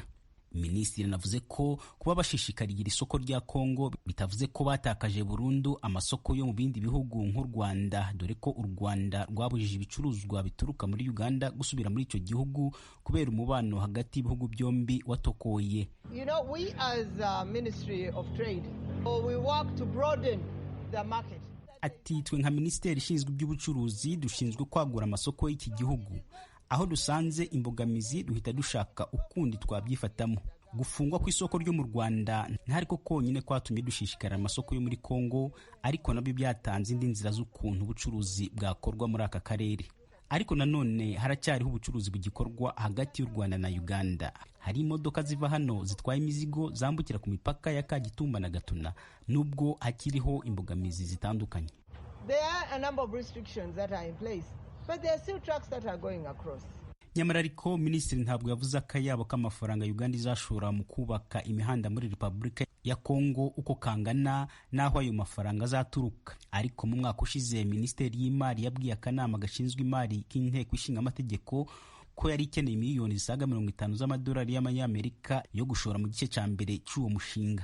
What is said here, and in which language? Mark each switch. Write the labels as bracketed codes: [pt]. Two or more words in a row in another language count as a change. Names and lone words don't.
[rw] Minisitiri navuze ko kuba bashishikariye isoko rya Kongo bitavuze ko batakaje burundu amasoko yo mu bindi bihugu nk'u Rwanda, dore ko u Rwanda rwabujije ibicuruzwa bituruka muri Uganda gusubira muri icyo gihugu kubera umubano hagati y'ibihugu byombi watokoye. [en] You know, we as a Ministry of Trade, we work to broaden the market. [rw] Ati twe nka Minisiteri ishinzwe iby'ubucuruzi dushinzwe kwagura amasoko y'iki gihugu. Aho dusanze imbogamizi duhita dushaka ukundi twabyifatamo. Gufungwa ku isoko ryo mu Rwanda ntariko konyine kwatumye dushishikara amasoko yo muri Kongo, ariko nabyo byatanze indi nzira z'ukuntu ubucuruzi bwakorwa muri aka karere. Ariko nanone haracyariho ubucuruzi bugikorwa hagati y'u Rwanda na Uganda. Hari imodoka ziva hano zitwaye imizigo zambukira ku mipaka ya Kagitumba na Gatuna, nubwo hakiriho imbogamizi zitandukanye. [en] There are a number of restrictions that are in place. But there are still trucks that are going across. [rw] Nyamara ariko Minisitiri ntabwo yavuze akayabo k'amafaranga Uganda izashora mu kubaka imihanda muri Repubulika ya Kongo uko kangana n'aho ayo mafaranga azaturuka. Ariko mu mwaka ushize Minisiteri y'Imari yabwiye akanama gashinzwe imari k'inteko ishinga amategeko ko yari ikeneye miliyoni zisaga 50 z'amadolari y'amanyamerika yo gushora mu gice cya mbere cy'uwo mushinga.